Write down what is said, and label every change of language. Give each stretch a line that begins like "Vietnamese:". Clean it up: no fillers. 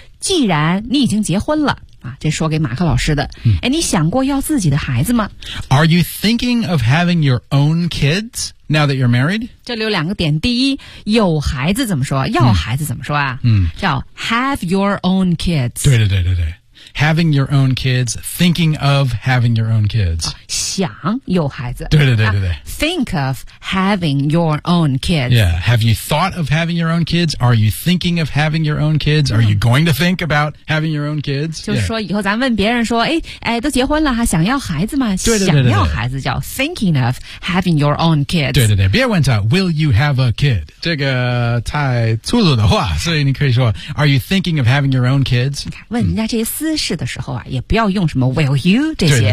Chinese: 既然你已经结婚了啊这说给马克老师的、嗯。哎你想过要自己的孩子吗
English: ?Are you thinking of having your own kids? Now that you're married?
Chinese: 这里有两个点。第一，有孩子怎么说？要孩子怎么说啊？嗯，叫
English: have your own kids。
Chinese: 对对对对对。
English: Having your own kids, thinking of having your own kids.、
Chinese: 啊、想有孩子。对对对对对。
English: Think of having your own kids. Yeah. Have you thought of having your own kids? Are you thinking of having your own kids? Are you going to think about having your own kids?
Chinese: 就是说以后咱问别人说哎哎都结婚了还想要孩子吗对对对对对想要孩子叫
English: thinking of having your own kids.
Chinese: 对对对。别问他
English: will you have a kid?
Chinese: 这个太粗鲁的话所以你可以说
English: are you thinking of having your own kids?
Chinese: 问人家这些私势的时候啊，也不要用什么
English: will you
Chinese: 这些，